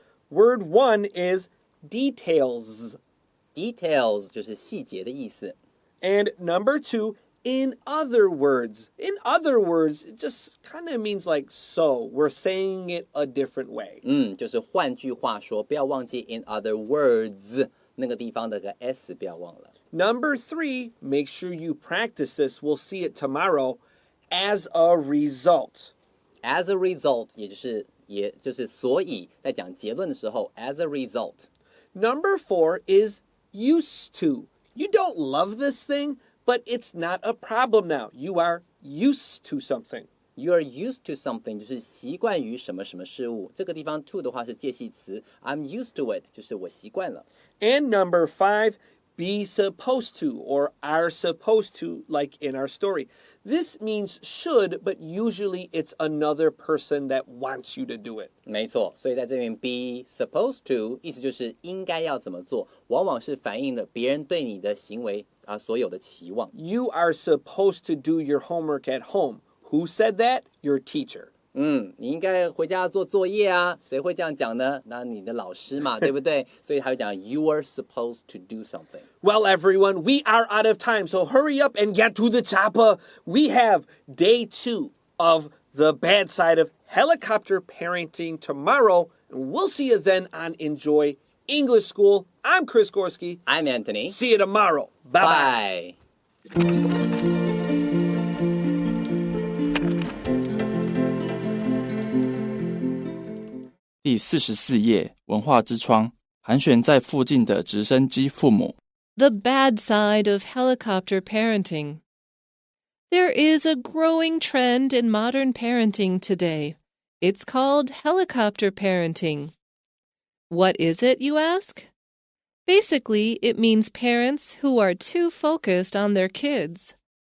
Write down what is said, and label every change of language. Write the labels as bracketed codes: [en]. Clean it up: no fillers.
[en] Word 1 is details. [zh] Details 就是细节的意思。 [en] And number 2, in other words. In other words, it just kind of means like so. We're saying it a different way. [zh] 就是换句话说，不要忘记 [en] in other words [zh] 那个地方的个 s 不要忘了。 [en] Number 3, make sure you practice this. We'll see it tomorrow. As a result. As a result, [zh] 也就是所以在讲结论的时候 [en] as a result. Number 4 is used to. You don't love this thing, but it's not a problem now. You are used to something. You are used to something [zh] 就是习惯于什么什么事物。这个地方 to 的话是介系词 [en] I'm used to it [zh] 就是我习惯了。 [en] And number 5, be supposed to or are supposed to, like in our story. This means should, but usually it's another person that wants you to do it. [zh] 没错，所以在这边 [en] be supposed to [zh] 意思就是应该要怎么做，往往是反映了别人对你的行为所有的期望。 [en] You are supposed to do your homework at home. Who said that? Your teacher. [zh] 你应该回家做作业啊，谁会这样讲呢？那你的老师嘛，对不对？所以他会讲 [en] You are supposed to do something. Well, everyone, we are out of time, so hurry up and get to the chopper. We have day 2 of the bad side of helicopter parenting tomorrow, and we'll see you then on Enjoy English School. I'm Chris Gorski. I'm Anthony. See you tomorrow. Bye-bye. Bye. [zh] 第44页，文化之窗，盘旋在附近的直升机父母。 [en] The bad side of helicopter parenting. There is a growing trend in modern parenting today. It's called helicopter parenting. What is it, you ask? Basically, it means parents who are too focused on their kids.